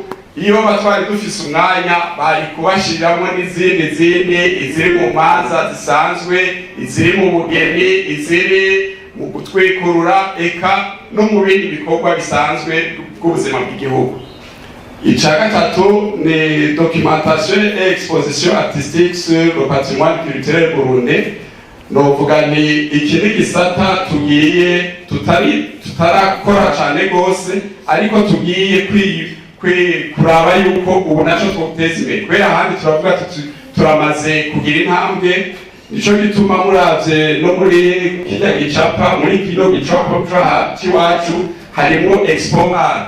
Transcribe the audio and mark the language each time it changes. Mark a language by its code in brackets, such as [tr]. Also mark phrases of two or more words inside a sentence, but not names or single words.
[rn] Iyo batwari dufise umwanya bari kubashiramo n'izindi iziri mu manza zisanzwe, iziri mu bugeni, iziri mu gutwikurura, eka no mu bindi bikorwa bisanzwe bw'ubuzima bw'igihugu. Ica gatatu ni [fr] documentation et exposition artistique sur le patrimoine culturel burundais. [rn] Novuga ni ikindi gisata tugiye tutarakora cane gose, ariko tugiye kuraba yuko ubu naco twoteza imbere, kubera ahandi turavuga turamaze kugira intambwe. Nico gituma muravye no muri kirya gicapa, muri kino gicapo c'iwacu harimo [fr] expo art.